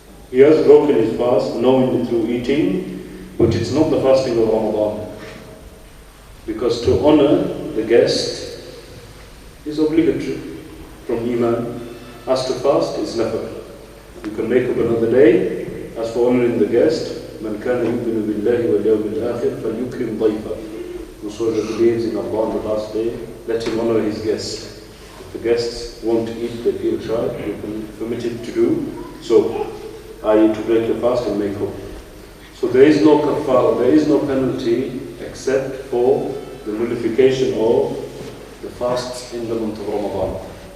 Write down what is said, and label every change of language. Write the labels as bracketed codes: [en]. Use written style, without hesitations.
[en] He has broken his fast knowingly through eating, but it's not the fasting of Ramadan. Because to honour the guest is obligatory from Iman. As to fast is nafil. You can make up another day. As for honouring the guest, [ar] مَنْ كَانَ يُؤْمِنُ بِاللَّهِ وَالْيَوْمِ الْآخِرِ فَلْيُكْرِمْ ضَيْفًا. [en] Whosoever believes in Allah on the last day, let him honour his guests. If the guests want to eat, they feel shy, you can permit it to do so, i.e. to break the fast and make up. So there is no kafara, there is no penalty except for the nullification of the fasts in the month of Ramadan.